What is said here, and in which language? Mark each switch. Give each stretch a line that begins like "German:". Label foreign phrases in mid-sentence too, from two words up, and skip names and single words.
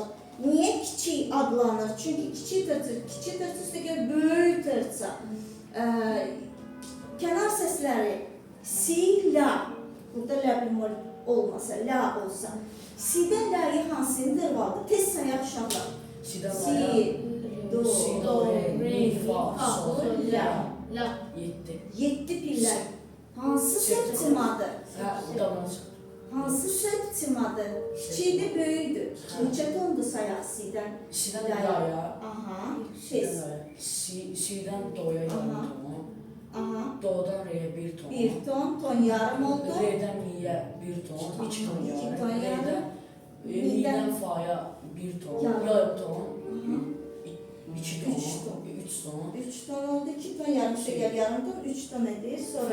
Azerbaijani: Niyə kiçik adlanır? Çünki kiçik tərsə üstəgəl böyük tərsə. Kənar səsləri si, la. Burada la bemol olmasa, la olsa. Si-dən la-yı hansı intervaldır? Tez sayaq uşaqlar. Si-dən Si, do, si, do, re, mi, fa, sol, la. La. 7. 7 pillər. Hansı septimadır? Hə, udadan çıxır. Hansı septimadır? Kiçikdir, böyükdür. Neçə tondur sayaq si-dən? Si-dən la-ya. Aha, Si-dən tez. la-ya. Si-dən do-ya yarım Aha. ton. Aha. Do-dan re-yə 1 ton. 1 ton yarım oldu. Re-dən mi-yə 1 ton, 2 ton İki yarım. ton yarım. Re-dən mi-dən fa-ya 1 ton, Yarım. yarım ton. 2 ton, Üç ton. 3 ton. 3 ton oldu, 2 ton yarım şeker yarım ton, 3 ton edir. Sonra